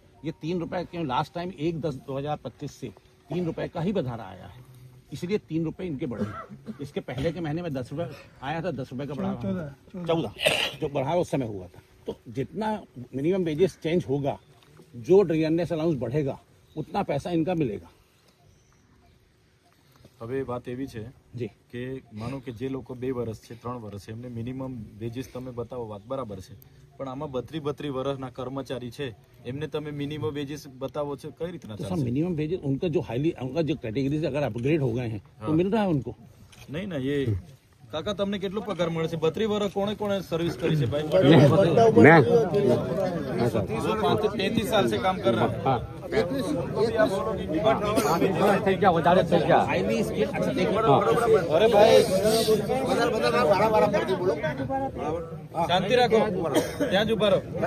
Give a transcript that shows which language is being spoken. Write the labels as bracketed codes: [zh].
[hi] ये 3 रुपये क्यों, लास्ट टाइम 1/10/2025 से 3 रुपये का ही बधारा आया है, इसलिए 3 रुपये इनके बढ़े। इसके पहले के महीने में 10 रुपये आया था, 10 रुपये का बढ़ा 14 जो बढ़ा उस समय हुआ था। तो जितना मिनिमम वेजेस चेंज होगा, जो ड्रियरनेस अलाउंस बढ़ेगा, उतना पैसा इनका मिलेगा। [gu] હવે વાત એવી છે [hi] जी [gu] કે માનો કે જે લોકો 2 વર્ષ છે 3 વર્ષ છે એમને મિનિમમ વેજીસ તમે બતાવો, વાત બરાબર છે, પણ આમાં 32 વર્ષના કર્મચારી છે એમને તમે મિનિમમ વેજીસ બતાવો છો, કઈ રીતના [hi] तो सर [gu] ચાલશે? [hi] मिनिमम वेजेस उनका जो हाईली, उनका जो कैटेगरी से अगर अपग्रेड हो गए हैं तो मिल रहा है उनको। [gu] નહીં ના, ये કાકા તમને કેટલો પગાર મળે છે? 32 વર્ષ કોણે કોણે સર્વિસ કરી છે ભાઈ? [hi] 35 साल से काम कर रहा है। हाईली स्किल्ड, अच्छा देखिए, अरे भाई [gu] શાંતિ રાખો, ત્યાં જ ઉભા રહો.